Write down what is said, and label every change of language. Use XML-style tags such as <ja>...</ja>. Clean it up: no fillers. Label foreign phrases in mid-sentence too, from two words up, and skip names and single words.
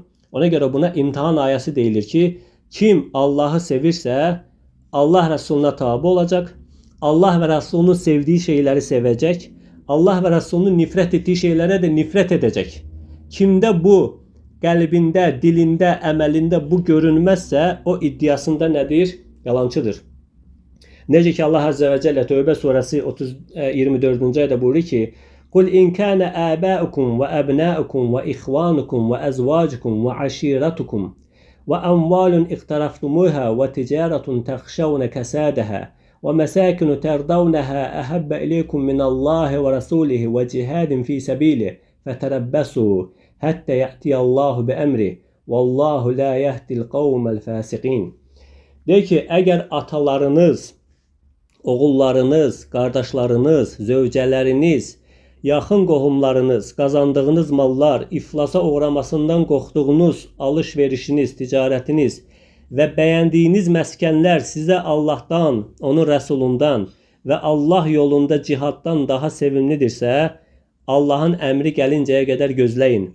<az>Ona görə buna imtihan ayəsi deyilir ki, kim Allah'ı sevirsə, Allah Resulünə tabi olacaq, Allah və Resulünün sevdiyi şeyləri sevəcək, Allah və Resulünün nifrət etdiyi şeylərə də nifrət edəcək. Kimdə bu qəlbində, dilində, əməlində bu görünməzsə, o iddiasında nədir? Yalancıdır. Necə ki</az> <ar>الله عز وجل</ar> <az>Tövbə suresi 24. ayda buyurur ki:</az> <ar>"قل إن كان آباؤكم وأبناؤكم وإخوانكم وأزواجكم وعشيرتكم وأموال اقترفتموها وتجارة تخشون كسادها ومساكن ترضونها أحب إليكم من الله ورسوله وجهاد في سبيله فتربصوا حتى يأتي الله بأمره والله لا يهدي القوم الفاسقين.</ar> <az>De ki, əgər atalarınız, oğullarınız, qardaşlarınız, zövcələriniz, yaxın qohumlarınız, qazandığınız mallar, iflasa uğramasından qorxduğunuz alış-verişiniz, ticarətiniz və bəyəndiyiniz məskənlər sizə Allahdan, onun rəsulundan və Allah yolunda cihaddan daha sevimlidirsə, Allahın əmri gəlincəyə qədər gözləyin.</az>